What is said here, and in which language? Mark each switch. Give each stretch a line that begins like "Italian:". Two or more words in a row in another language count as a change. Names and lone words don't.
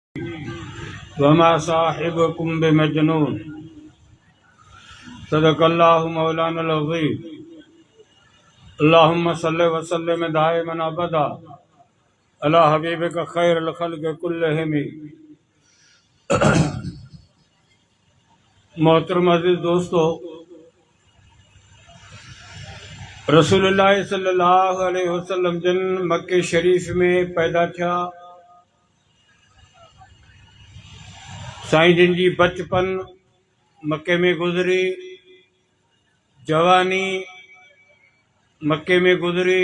Arabic: وما صاحبكم بمجنون. صدق الله مولانا العظيم. اللهم صل وسلم دائما أبدا على حبيبك خير الخلق كلهم.
Sindhi: मोहतरम अज़ीज़ दोस्तों, रसूलुल्लाह
Arabic: صلى الله عليه وسلم
Sindhi: जिन मक्के शरीफ में पैदा थिया, साईं जिन जी बचपन मक्के में गुज़री, जवानी मक्के में गुज़री।